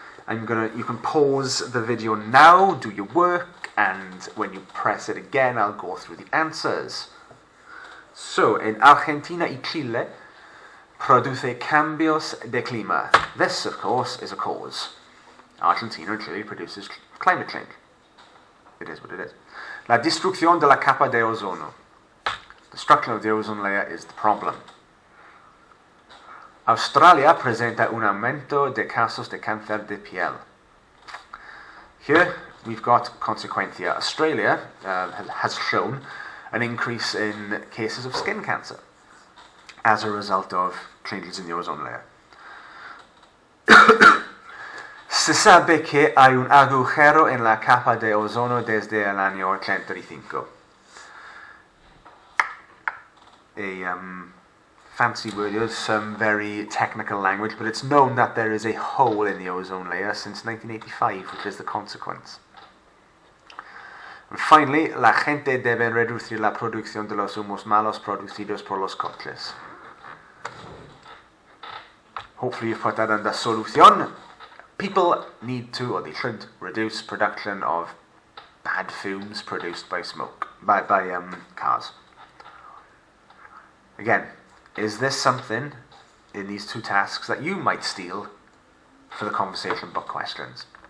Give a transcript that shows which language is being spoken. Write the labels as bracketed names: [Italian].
[English] You can pause the video now, do your work, and when you press it again, I'll go through the answers. So, in [Spanish] Argentina y Chile, produce cambios de clima. [English] This, of course, is a cause. Argentina and Chile produces climate change. It is what it is. [Spanish] La destrucción de la capa de ozono. [English] Destruction of the ozone layer is the problem. [Spanish] Australia presenta un aumento de casos de cáncer de piel. [English] Here we've got consequencia. Australia has shown an increase in cases of skin cancer as a result of changes in the ozone layer. [Spanish] Se sabe que hay un agujero en la capa de ozono desde el año 85. [English] A fancy word is some very technical language, but it's known that there is a hole in the ozone layer since 1985, which is the consequence. And finally, [Spanish] la gente debe reducir la producción de los humos malos producidos por los coches. [English] Hopefully you've put that under solución. People need to, or they should, reduce production of bad fumes produced by smoke, by cars. Again, is this something in these two tasks that you might steal for the conversation book questions?